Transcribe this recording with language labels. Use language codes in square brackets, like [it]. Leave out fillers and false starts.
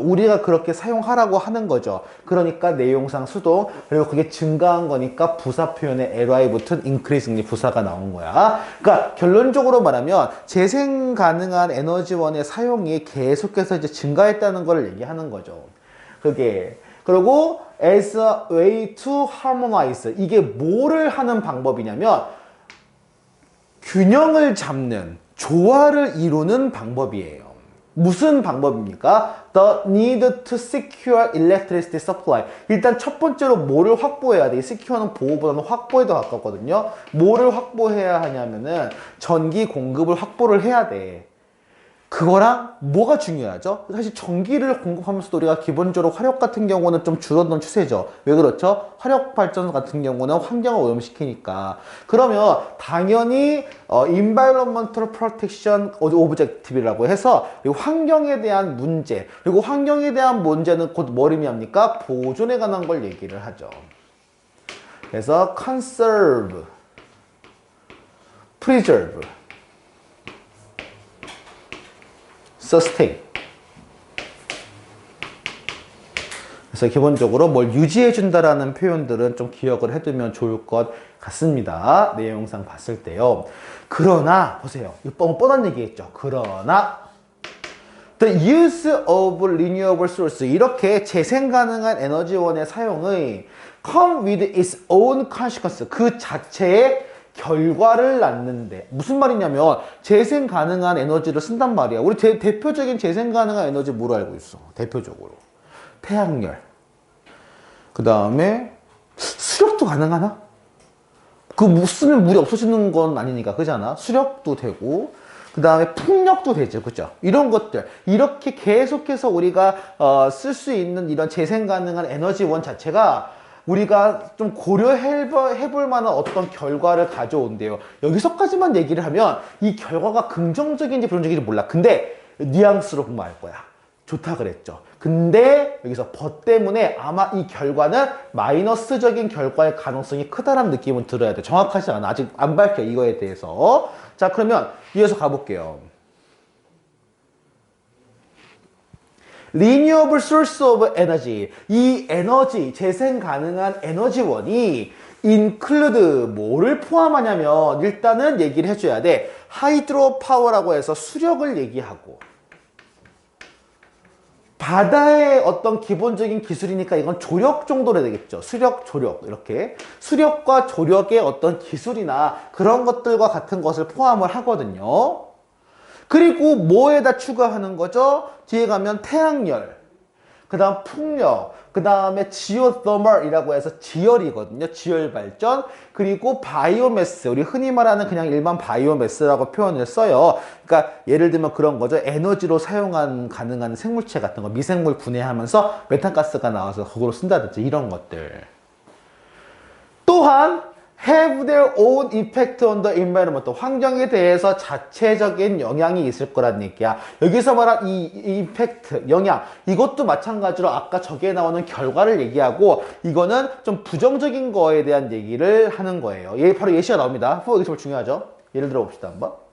[ko] 우리가 그렇게 사용하라고 하는 거죠. 그러니까 내용상 수동, 그리고 그게 증가한 거니까 부사 표현에 ly 붙은 increasingly 부사가 나온 거야. 그러니까 결론적으로 말하면 재생 가능한 에너지원의 사용이 계속해서 이제 증가했다는 걸 얘기하는 거죠. [en] 그리고 as a way to harmonize. [ko] 이게 뭐를 하는 방법이냐면 균형을 잡는, 조화를 이루는 방법이에요. 무슨 방법입니까? [en] The need to secure electricity supply. [ko] 일단 첫 번째로 뭐를 확보해야 돼? secure는 보호보다는 확보에 더 가깝거든요. 뭐를 확보해야 하냐면은 전기 공급을 확보를 해야 돼. 그거랑 뭐가 중요하죠? 사실 전기를 공급하면서도 우리가 기본적으로 화력 같은 경우는 좀 줄어드는 추세죠. 왜 그렇죠? 화력 발전 같은 경우는 환경을 오염시키니까. 그러면 당연히 environmental protection objective 라고 해서 환경에 대한 문제, 그리고 환경에 대한 문제는 곧 뭘 의미합니까? 보존에 관한 걸 얘기를 하죠. [en] 그래서 conserve, preserve, sustain. [ko] 그래서 기본적으로 뭘 유지해준다라는 표현들은 좀 기억을 해두면 좋을 것 같습니다. 내용상 봤을 때요. 그러나, 보세요. 이거 뻔한 얘기했죠. [en] 그러나, the use of renewable source. [ko] 이렇게 재생 가능한 에너지원의 사용의 come with its own consequence. 그 자체의 결과를 낳는데 무슨 말이냐면 재생 가능한 에너지를 쓴단 말이야. 우리 대표적인 재생 가능한 에너지 뭐로 알고 있어? 대표적으로 태양열. 그 다음에 수력도 가능하나? 그 쓰면 물이 없어지는 건 아니니까 그잖아. 수력도 되고 그 다음에 풍력도 되죠. 그죠? 이런 것들 이렇게 계속해서 우리가 쓸 수 있는 이런 재생 가능한 에너지원 자체가 우리가 좀 고려해볼 만한 어떤 결과를 가져온대요. 여기서까지만 얘기를 하면 이 결과가 긍정적인지 부정적인지 몰라. 근데 뉘앙스로 공부할 거야. 좋다 그랬죠. 근데 여기서 but 때문에 아마 이 결과는 마이너스적인 결과의 가능성이 크다라는 느낌은 들어야 돼. 정확하지 않아. 아직 안 밝혀 이거에 대해서. 자, 그러면 이어서 가볼게요. [en] Renewable source of energy. [ko] 이 에너지, 재생 가능한 에너지원이 include 뭐를 포함하냐면 일단은 얘기를 해줘야 돼. 하이드로파워라고 해서 수력을 얘기하고 바다의 어떤 기본적인 기술이니까 이건 조력 정도로 되겠죠. 수력, 조력 이렇게 수력과 조력의 어떤 기술이나 그런 것들과 같은 것을 포함을 하거든요. 그리고 뭐에다 추가하는 거죠? 뒤에 가면 태양열, 그 다음 풍력, 그 다음에 지오더멀이라고 해서 지열이거든요. 지열 발전, 그리고 바이오매스, 우리 흔히 말하는 그냥 일반 바이오매스라고 표현을 써요. 그러니까 예를 들면 그런 거죠. 에너지로 가능한 생물체 같은 거, 미생물 분해하면서 메탄가스가 나와서 그걸로 쓴다든지 이런 것들. [en] 또한 have their own effect on the environment. [ko] 환경에 대해서 자체적인 영향이 있을 거란 얘기야. 여기서 말한 이 이펙트, 영향, 이것도 마찬가지로 아까 저기에 나오는 결과를 얘기하고 이거는 좀 부정적인 거에 대한 얘기를 하는 거예요. 바로 예시가 나옵니다. 여기 정말 중요하죠. 예를 들어 봅시다 한번.